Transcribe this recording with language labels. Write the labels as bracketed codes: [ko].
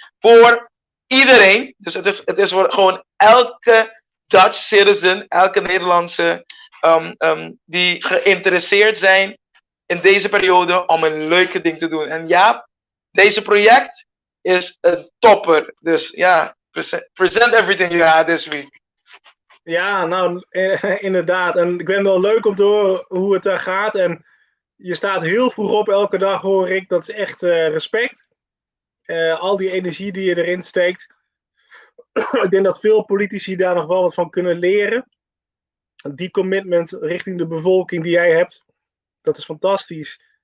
[nl] Voor iedereen. Dus het is voor gewoon elke Dutch citizen, elke Nederlandse die geïnteresseerd zijn in deze periode om een leuke ding te doen. En ja, deze project is een topper. Dus ja, [en] present everything you had this week. [nl] Ja, nou, inderdaad. En ik vind het wel leuk om te horen hoe het daar gaat. En je staat heel vroeg op elke dag, hoor ik. Dat is echt respect. Al die energie die je erin steekt. Ik denk dat veel politici daar nog wel wat van kunnen leren. Die commitment richting de bevolking die jij hebt, dat is fantastisch.